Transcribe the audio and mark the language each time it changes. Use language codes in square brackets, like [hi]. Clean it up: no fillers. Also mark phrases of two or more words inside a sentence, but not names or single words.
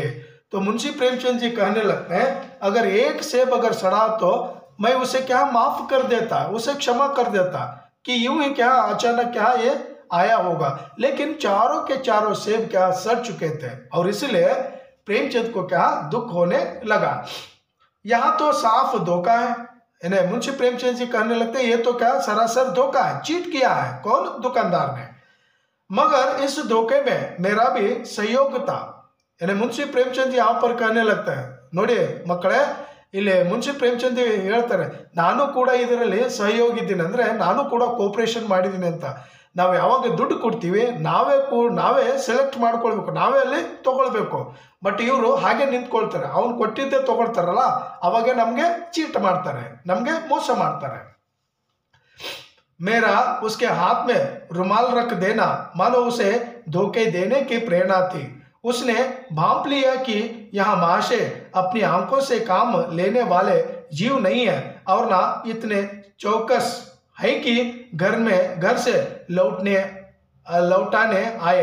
[hi] तो मुंशी प्रेमचंद जी कहने लगते हैं, अगर एक सेब अगर सड़ा तो मैं उसे क्या माफ कर देता, उसे क्षमा कर देता कि यूं ही क्या अचानक क्या ये आया होगा, लेकिन चारों के चारों सेब क्या सड़ चुके थे और इसलिए प्रेमचंद को क्या दुख होने लगा. यहाँ तो साफ धोखा है. इन्हें मुंशी प्रेमचंद जी कहने लगते हैं, ये तो क्या सरासर धोखा है, चीट किया है. कौन? दुकानदार ने. मगर इस धोखे में मेरा भी सहयोग था. यानी मुंशी प्रेमचंद जी यहाँ पर कहने लगता है, [kn] ನೋಡಿ ಮಕ್ಕಳೇ, ಇಲ್ಲಿ ಮುನ್ಷಿ ಪ್ರೇಮಚಂದ್ ಹೇಳ್ತಾರೆ, ನಾನು ಕೂಡ ಇದರಲ್ಲಿ ಸಹಯೋಗಿ ಇದ್ದೀನಿ, ಅಂದರೆ ನಾನು ಕೂಡ ಕೋಪರೇಷನ್ ಮಾಡಿದ್ದೀನಿ ಅಂತ. ನಾವು ಯಾವಾಗ ದುಡ್ಡು ಕೊಡ್ತೀವಿ ನಾವೇ ಸೆಲೆಕ್ಟ್ ಮಾಡ್ಕೊಳ್ಬೇಕು, ನಾವೇ ಅಲ್ಲಿ ತಗೊಳ್ಬೇಕು. ಬಟ್ ಇವರು ಹಾಗೆ ನಿಂತ್ಕೊಳ್ತಾರೆ, ಅವ್ನು ಕೊಟ್ಟಿದ್ದೇ ತಗೊಳ್ತಾರಲ್ಲ, ಅವಾಗ ನಮಗೆ ಚೀಟ್ ಮಾಡ್ತಾರೆ, ನಮಗೆ ಮೋಸ ಮಾಡ್ತಾರೆ. [hi] मेरा उसके हाथ में रुमाल रख देना मानो उसे धोखे देने की प्रेरणा थी. उसने भांप लिया कि यहाँ महाशय अपनी आंखों से काम लेने वाले जीव नहीं है और ना इतने चौकस है कि घर से लौटाने आए.